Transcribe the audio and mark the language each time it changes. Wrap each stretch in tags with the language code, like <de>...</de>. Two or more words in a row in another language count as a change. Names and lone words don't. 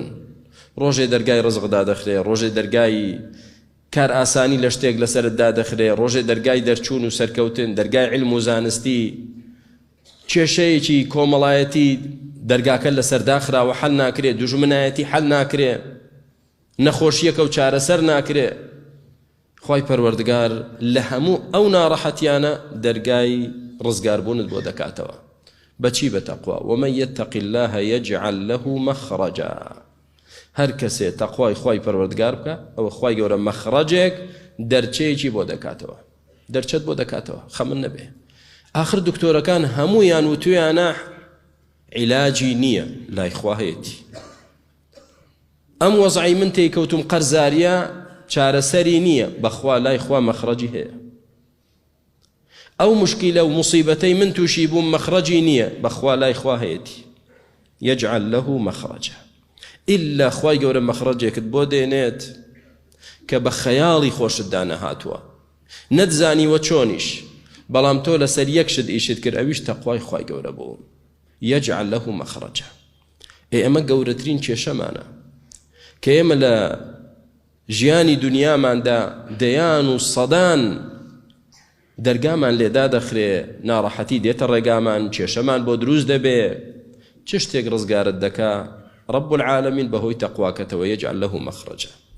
<ckb>ڕۆژێ دەرگای ڕزقدا دەخرێ، ڕۆژێ دەرگای کار ئاسانی لە شتێک لەسەرتدا دەخرێ، ڕۆژێ دەرگای دەرچوون و سەرکەوتن، دەرگای علم و زانستی، کێشەیەکی کۆمەڵایەتی دەرگاکە لەسەرداخراوە حەل ناکرێ، دوژمنایەتی حەل ناکرێ، نەخۆشیەکە و چارەسەر ناکرێ. خوای پەروەردگار لە هەموو ئەو ناڕەحەتیانە دەرگای ڕزگاربوونت بۆ دەکاتەوە. بەچی؟ بە تەقوا.</ckb> <ar>ومن يتق الله يجعل له مخرجا.</ar> <ckb>هەر کەسێ تەقوای خوای پەروەردگار بکە، ئەوە خوای گەورە مەخرەجێک دەرچەیەکی بۆ دەکاتەوە، دەرچەت بۆ دەکاتەوە، خەمن نەبێ. آخر دکتۆرەکان هەموویان وتویانە عیلاجی نییە، لای خوا هەیەتی. ئەم وەزعی من تێکەوتم قەرزاریە چارەسەری نییە، بەخوا لای خوا مەخرەجی هەیە. ئەو مشکیلە و مصیبەتەی من تووشی بووم مەخرەجی نییە، بەخوا لای خوا هەیەتی.</ckb> <ar>يجعل له مخرجا.</ar> <ckb>إلا خوای گەورە مەخرەجێکت بۆ دێنێت کە بە خەیاڵی خۆشت دانەهاتووە، نەتزانیوە چۆنیش، بەڵام تۆ لەسەر یەک شت ئیشت کرد، ئەویش تەقوای خوای گەورە بوو.</ckb> <ar>يجعل له مخرجا.</ar> <ckb>ئێمە گەورەترین کێشەمانە کە ئێمە لە ژیانی دنیاماندا دەیان و سەدان دەرگامان لێدا دەخرێ، ناڕەحەتی دێتە ڕێگامان، کێشەمان بۆ دروست دەبێ. چ شتێک ڕزگارت دەکا؟</ckb> <ar>رب العالمين بهوي تقواك يجعل له مخرجا.</ar>